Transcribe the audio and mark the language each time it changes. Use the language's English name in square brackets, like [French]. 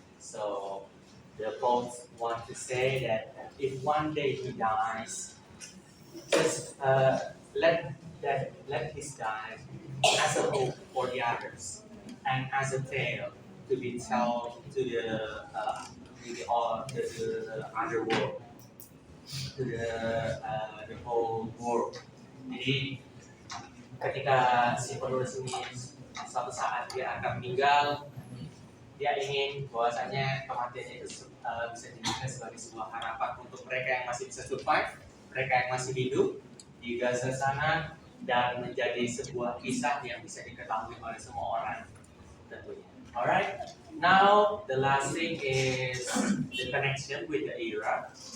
[English] So the poets want to say that if one day he dies, just let his die as a hope for the others. And as a tale to be told to the underworld, to the whole world. [Indonesian] Jadi ketika si penulis ini suatu saat dia akan meninggal, dia ingin bahwasanya kematiannya itu bisa dijadikan sebagai sebuah harapan untuk mereka yang masih bisa survive, mereka yang masih hidup di Gaza sana, dan menjadi sebuah kisah yang bisa diketahui oleh semua orang tentunya. [English] Alright, now the last thing is the connection with the era.